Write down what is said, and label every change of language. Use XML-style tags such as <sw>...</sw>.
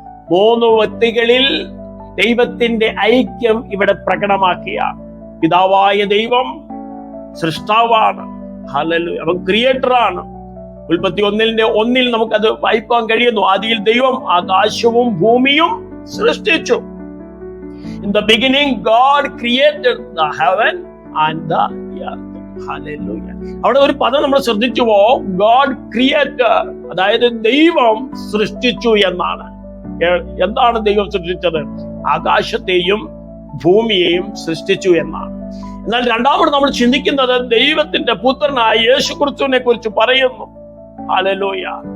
<ml>3 വ്യക്തികളിൽ ദൈവത്തിന്റെ ഐക്യം ഇവിടെ പ്രകടമാക്കിയാണ്. പിതാവായ ദൈവം സൃഷ്ടാവാണ്, ഹല്ലേലൂയ, അവൻ ക്രിയേറ്ററാണ്. ഉൽപ്പത്തി 1:1 നമുക്കത് വായിക്കാൻ കഴിയുന്നു. ആദിയിൽ ദൈവം ആകാശവും ഭൂമിയും സൃഷ്ടിച്ചു.</ml> <en>In the beginning God created the heaven and the earth.</en> <ml>Hallelujah. അവിടെ ഒരു പദം നമ്മൾ ശ്രദ്ധിച്ചുവോ?</ml> <en>God created,</en> <ml>അതായത് ദൈവം സൃഷ്ടിച്ചു എന്നാണ്. എന്താണ് ദൈവം സൃഷ്ടിച്ചത്? ആകാശത്തെയും ഭൂമിയെയും സൃഷ്ടിച്ചു എന്നാണ്. എന്നാൽ രണ്ടാമത് നമ്മൾ ചിന്തിക്കുന്നത് ദൈവത്തിന്റെ പുത്രനായ യേശുക്രിസ്തുവിനെ കുറിച്ച് പറയുന്നു. ഹല്ലേലൂയ.</ml>